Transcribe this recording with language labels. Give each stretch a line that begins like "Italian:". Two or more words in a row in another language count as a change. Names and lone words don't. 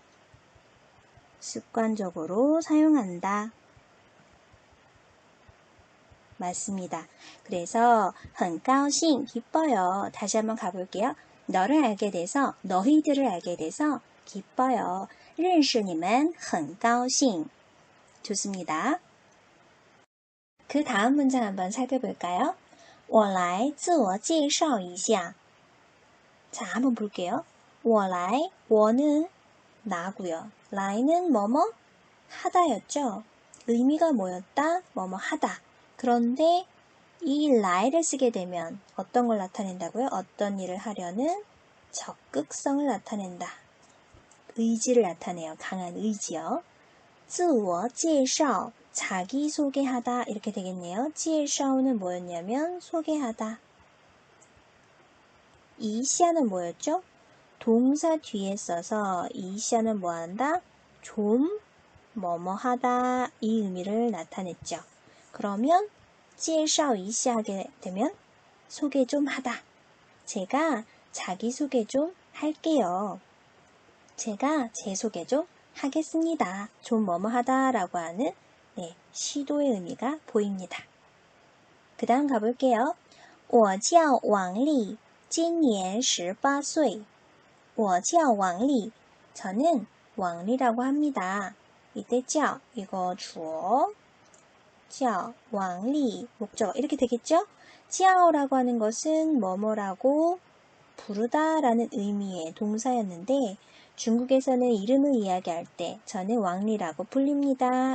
Korean: 습관적으로 사용한다. 맞습니다. 그래서
Chinese: 很高兴
Korean: 기뻐요. 다시 한번 가볼게요. 너를 알게 돼서, 너희들을 알게 돼서 기뻐요.
Chinese: 认识你们很高兴.
Korean: 좋습니다. 그 다음 문장 한번 살펴볼까요?
Chinese: 我来自我介绍一下.
Korean: 자, 한번 볼게요.
Chinese: 我来,
Korean: 我는 나고요. 来는 뭐뭐 하다였죠. 의미가 뭐였다? 뭐뭐 하다. 그런데 이 라이를 쓰게 되면 어떤 걸 나타낸다고요? 어떤 일을 하려는 적극성을 나타낸다. 의지를 나타내요. 강한 의지요.
Chinese: 自我介绍,
Korean: 자기소개하다 이렇게 되겠네요. 介绍 는 뭐였냐면 소개하다. 一下 는 뭐였죠? 동사 뒤에 써서 一下 는 뭐한다? 좀 뭐뭐 하다 이 의미를 나타냈죠. 그러면
Chinese: 介绍一下
Korean: 하게 되면 소개 좀 하다. 제가 자기소개 좀 할게요. 제가 제 소개 좀 하겠습니다. 좀 뭐뭐 하다라고 하는 시도의 의미가 보입니다. 그 다음 가볼게요.
Chinese: 我叫王丽今年18岁. 我叫王丽.
Korean: 저는 왕리라고 합니다. 이때 叫 이거 주어 叫 왕리 목적어 이렇게 되겠죠? 叫라고 하는 것은 뭐뭐라고 부르다라는 의미의 동사였는데 중국에서는 이름을 이야기할 때 저는 왕리라고 불립니다.